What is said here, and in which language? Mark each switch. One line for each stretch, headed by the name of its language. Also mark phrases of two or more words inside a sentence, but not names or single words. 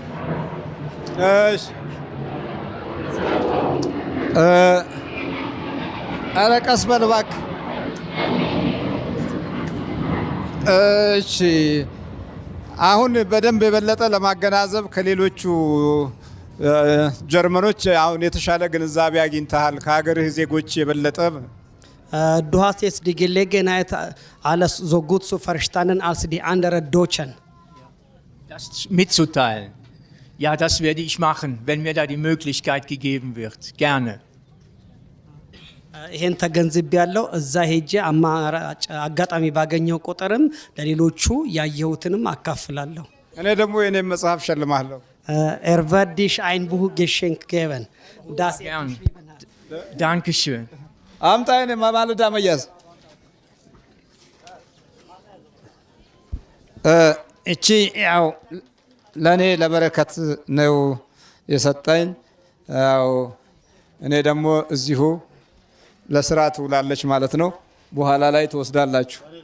Amharic: እሺ አለቀስ በል እባክህ። እሺ አሁን በደንብ የበለጠ ለማገናዘብ ከሌሎቹ ጀርመኖች አሁን የተሻለ ግንዛቤ አግኝተሃል ከሀገርህ ዜጎች የበለጠ?
German: Du hast jetzt die Gelegenheit, alles so gut zu verstanden als die anderen Deutschen. Das mitzuteilen. Ja, das werde ich machen, wenn mir da die Möglichkeit gegeben wird. Gerne.
Amharic: ይሄን ተገንዝቤያለሁ። እዛ ሄጄ አጋጣሚ ባገኘው ቁጥርም ለሌሎቹ ያየሁትንም አካፍላለሁ። እኔ ደግሞ የኔን መጽሐፍ ሸልማለሁ።
German: wird dich ein Buch geschenkt geben, das geschrieben hat. Dankeschön.
Amharic: አምጣ የኔ ማማለዳ መያዝ። እቺ ያው ለኔ ለበረከት ነው የሰጠኝ። ያው እኔ ደግሞ እዚሁ ለስራ ትውላለች ማለት ነው። በኋላ ላይ ትወስዳላችሁ።